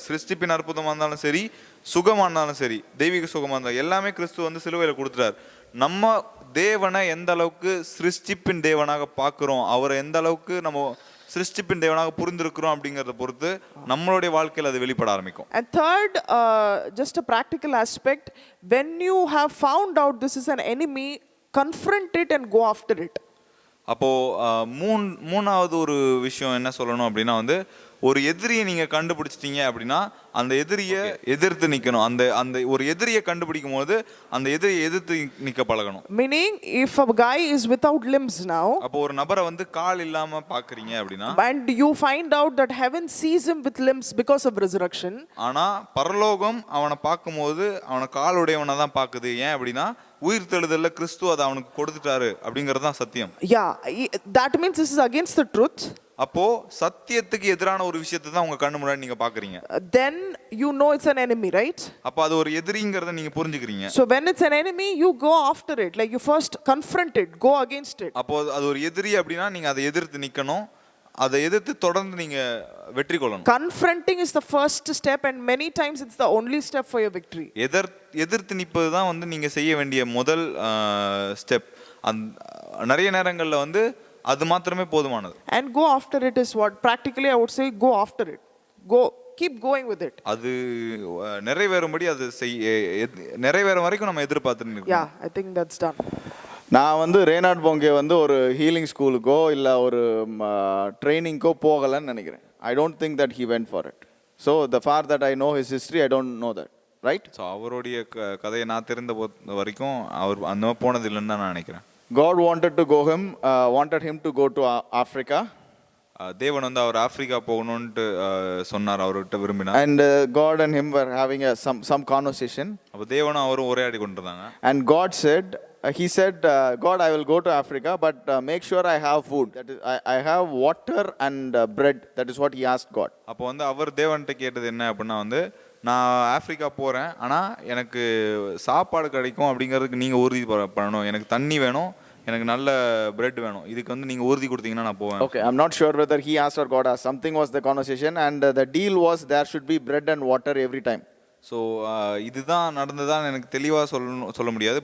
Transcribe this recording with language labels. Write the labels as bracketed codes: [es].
[ta] சிருஷ்டிப்பின் அற்புதமா இருந்தாலும் சரி, சுகமா இருந்தாலும் சரி, தெய்வீக சுகமா இருந்தாலும் எல்லாமே கிறிஸ்து வந்து சிலுவையில கொடுத்துட்டாரு. நம்ம தேவனை எந்த அளவுக்கு சிருஷ்டிப்பின் தேவனாக பார்க்கிறோம், அவரை எந்த அளவுக்கு நம்ம சிருஷ்டிப்பின் தேவனாக புரிந்திருக்கிறோம் அப்படிங்கறத பொறுத்து நம்மளுடைய வாழ்க்கையில அது வெளிப்பட ஆரம்பிக்கும். [en] And third, just a practical aspect, when you have found out this is an enemy, confront it and go after it. [ta] அப்போ மூணாவது ஒரு விஷயம் என்ன சொல்லணும் அப்படின்னா வந்து ஒரு எதிரியை நீங்க கண்டுபிடிச்சிட்டீங்க அப்படின்னா அந்த எதிரியை எதிர்த்து நிக்கணும். அந்த அந்த ஒரு எதிரியை கண்டுபிடிக்கும் போது அந்த எதிரியை எதிர்த்து நிக்க பழகணும். [en] Meaning, if a guy is without limbs now, [ta] அப்போ ஒரு நபரை வந்து கால் இல்லாம பாக்குறீங்க அப்படின்னா, [en] and you find out that heaven sees him with limbs because of resurrection, [ta] ஆனா பரலோகம் அவனை பார்க்கும்போது அவனை காலுடையவனை தான் பாக்குது. ஏன் அப்படின்னா உயிர் தெழுதல்ல கிறிஸ்து அதை அவனுக்கு கொடுத்துட்டாரு அப்படிங்கிறது தான் சத்தியம். [en] yeah, that means this is against the truth. [ta] அப்போ சத்தியத்துக்கு எதிரான ஒரு விஷயத்தை தான் உங்க கண்ணு முன்னாடி நீங்க பாக்குறீங்க. [en] Then you know it's an enemy, right? [ta] அப்போ அது ஒரு எதிரிங்கிறத நீங்க புரிஞ்சுக்கிறீங்க. [en] So when it's an enemy, you go after it. Like you first confront it, go against it. [ta] அப்போ அது ஒரு எதிரி அப்படின்னா நீங்க அதை எதிர்த்து நிக்கணும். அதை எதிர்த்து தொடர்ந்து நீங்க வெற்றி கொள்ளணும். [en] Confronting is the first step, and many times it's the only step for your victory. [ta] எதிர்த்து நிற்பது தான் வந்து நீங்க செய்ய வேண்டிய முதல் ஸ்டெப். நிறைய நேரங்கள்ல வந்து அது மாத்திரமே போதுமானது. [en] And go after it is what practically I would say, go after it. Go, keep going with it. [ta] அது நிறைவேறும்படி அது நிறைவேற வரைக்கும் நம்ம எதிர்பார்த்துட்டு இருக்கோம். [en] Yeah, I think that's done. [ta] நான் வந்து ரேனாட் போங்கே வந்து ஒரு ஹீலிங் ஸ்கூலுக்கோ இல்லை ஒரு ட்ரைனிங்க்கோ போகலைன்னு நினைக்கிறேன். [en] I don't think that he went for it. So the for that I know his history, I don't know that, right? [ta] So அவருடைய கதையை நான் தெரிந்த வரைக்கும் அவர் அந்த போனது இல்லைன்னு தான் நான் நினைக்கிறேன். [en] God wanted him to go to Africa. [ta] தேவன் வந்து அவர் ஆப்பிரிக்கா போகணும்னு சொன்னார், அவர்கிட்ட விரும்பினார். [en] And God and him were having some conversation. [ta] அப்போ தேவனும் அவரும் உரையாடி கொண்டிருந்தாங்க. [en] And God said, he said, God, I will go to Africa, but make sure I have food. That is, I have water and bread. That is what he asked God. [ta] அப்போ வந்து அவர் தேவன்கிட்ட கேட்டது என்ன அப்படின்னா வந்து, நான் ஆப்பிரிக்கா போகிறேன், ஆனால் எனக்கு சாப்பாடு கிடைக்கும் அப்படிங்கிறதுக்கு நீங்கள் உறுதி பண்ணணும். எனக்கு தண்ணி வேணும், எனக்கு நல்ல பிரெட் வேணும். இதுக்கு வந்து நீங்கள் உறுதி கொடுத்தீங்கன்னா நான் போவேன். [en] Okay, I'm not sure whether he asked or God asked. Something was the conversation, and the deal was there should be bread and water every time. [ta] So இதுதான் நடந்ததான்னு எனக்கு தெளிவாக சொல்ல முடியாது.